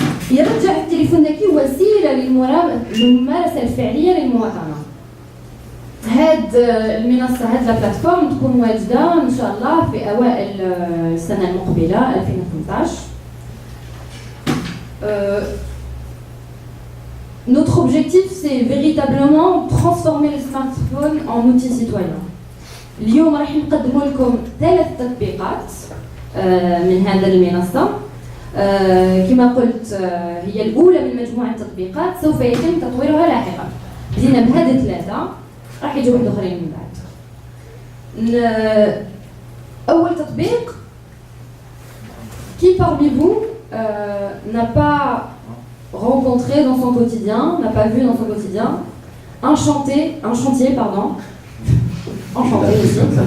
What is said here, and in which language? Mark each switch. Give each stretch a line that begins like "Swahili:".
Arabic: يرجع التليفون الذكي وسيله للممارسه الفعليه للمواطنه. هاد المنصه هاد البلاتفورم تكون واجده ان شاء الله في اوائل السنه المقبله 2018.
French: Notre objectif c'est véritablement transformer le smartphone en outil citoyen.
Arabic: اليوم راح نقدم لكم 3 تطبيقات من هذا المنصة. كما قلت هي الأولى من مجموعة تطبيقات سوف يتم تطويرها لاحقا. بدينا بهذه 3 راح يجوا واحد آخرين من بعد. أول تطبيق
French: qui parmi vous n'a pas rencontré dans son quotidien, n'a pas vu dans son quotidien un chantier enchanté aussi.